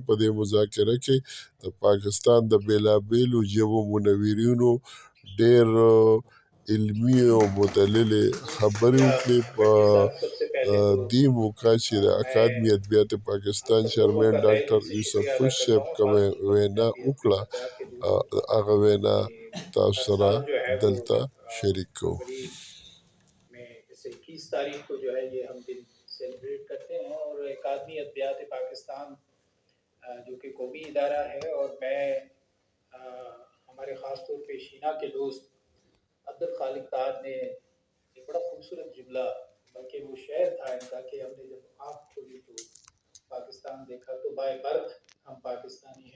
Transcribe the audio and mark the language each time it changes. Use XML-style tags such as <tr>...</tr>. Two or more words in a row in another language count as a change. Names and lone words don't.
<ps>په دې مذاکره کې د پاکستان د بیلابیلو ژبو منورینو ډېر علمي او مدللې خبرې وکړې. په دې موقع چې د اکادمي ادبیات پاکستان چیرمن ډاکټر یوسف فش صاحب کومه وینا وکړه، هغه وینا تاسو سره دلته شریک کوو.</ps> <ur>میں اس 21 تاریخ کو جو ہے یہ ہم دن سیلیبریٹ کرتے ہیں، اور اکادمی ادبیات پاکستان جو کہ قومی ادارہ ہے، اور میں ہمارے خاص طور پہ شینا کے دوست عبدالخالق طاہر نے ایک بڑا خوبصورت جملہ، بلکہ وہ شعر تھا ان کا، کہ ہم نے جب آنکھ کھولی تو پاکستان دیکھا تو</ur> <en>by birth</en> <ur>ہم پاکستانی ہیں.</ur>